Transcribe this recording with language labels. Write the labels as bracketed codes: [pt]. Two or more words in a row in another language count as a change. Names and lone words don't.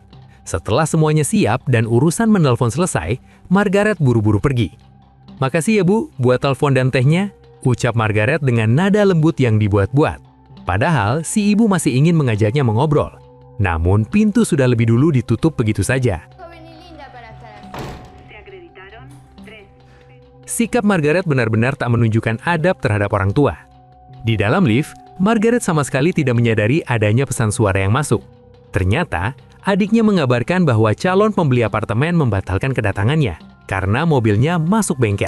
[id] Setelah semuanya siap dan urusan menelpon selesai, Margaret buru-buru pergi. "Makasih ya Bu, buat telepon dan tehnya," ucap Margaret dengan nada lembut yang dibuat-buat. Padahal si ibu masih ingin mengajaknya mengobrol. Namun pintu sudah lebih dulu ditutup begitu saja. [es] Joven y linda para estar así. [id] Sikap Margaret benar-benar tak menunjukkan adab terhadap orang tua. Di dalam lift, Margaret sama sekali tidak menyadari adanya pesan suara yang masuk. Ternyata, adiknya mengabarkan bahwa calon pembeli apartemen membatalkan kedatangannya karena mobilnya masuk bengkel.